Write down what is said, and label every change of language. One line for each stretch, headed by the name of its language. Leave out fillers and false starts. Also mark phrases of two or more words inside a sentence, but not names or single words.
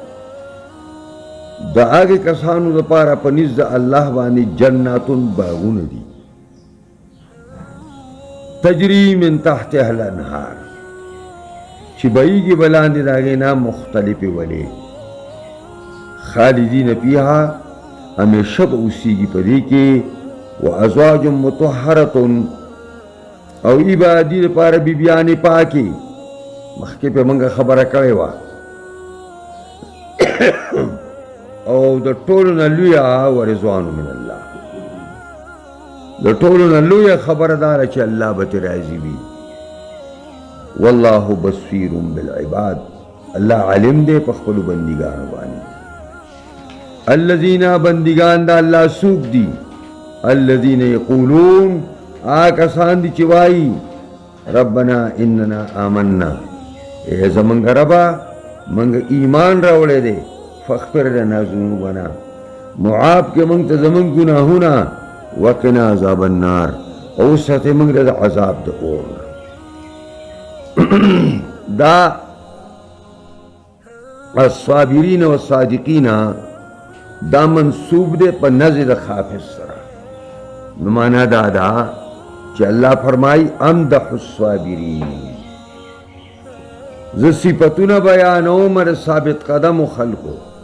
Pashto: د هغې کسانو دپاره په نزد الله باندې جناتون باغونه دي
Arabic: تجری من تحتها الانهار
Pashto: چې بهیږي به لاندې د هغې نه مختلفې ولې
Arabic: خالدین فیها
Pashto: همیشه به اوسیږي په دې کې
Arabic: وازواج مطهرة
Pashto: او ای به دې دپاره بیبیانې پاکې مخکې پې موږ خبره کړې وه او د ټولو نه لویه
Arabic: ورضوان من الله
Pashto: د ټولو نه لویه خبره دا ده چې الله به ترې راضي وي
Arabic: والله بصیر بالعباد
Pashto: الله علم دی په خپلو بندګانو باندې الذین بندگان دا الله څوک دي
Arabic: الذین یقولون
Pashto: کسان دي چې وایي
Arabic: ربنا اننا آمنا
Pashto: اے زمونږ ربه موږ ایمان راوړی دی
Arabic: فاغفر لنا ذنوبنا
Pashto: معاف کې موږ ته زمونږ ګناهونه
Arabic: وقنا عذاب النار
Pashto: او ساتې موږ د عذاب د اور دا
Arabic: الصابرین والصادقین
Pashto: دا منصوب دی په نزد خافض سره نو معنا دا ده چې الله فرمایي
Arabic: امدح الصابرین
Pashto: زه صفتونه بیانوم د ثابت قدمو خلکو